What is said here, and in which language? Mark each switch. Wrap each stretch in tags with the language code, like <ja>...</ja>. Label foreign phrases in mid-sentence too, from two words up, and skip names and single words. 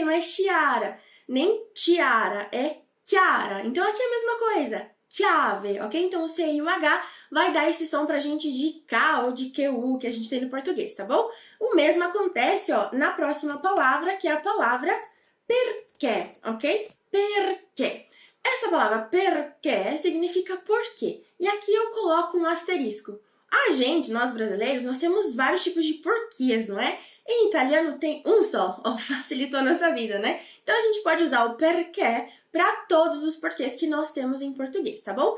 <pt>Não é Chiara, nem Tiara, é Chiara. Então aqui é a mesma coisa, chiave, ok? Então o C e o H vai dar esse som pra gente de K ou de QU que a gente tem no português, tá bom? O mesmo acontece, ó, na próxima palavra, que é a palavra perché, ok? Perché. Essa palavra perché significa porquê. E aqui eu coloco um asterisco. A gente, nós brasileiros, nós temos vários tipos de porquês, não é? Em italiano tem um só, ó, facilitou a nossa vida, né? Então a gente pode usar o perché para todos os porquês que nós temos em português, tá bom?</pt>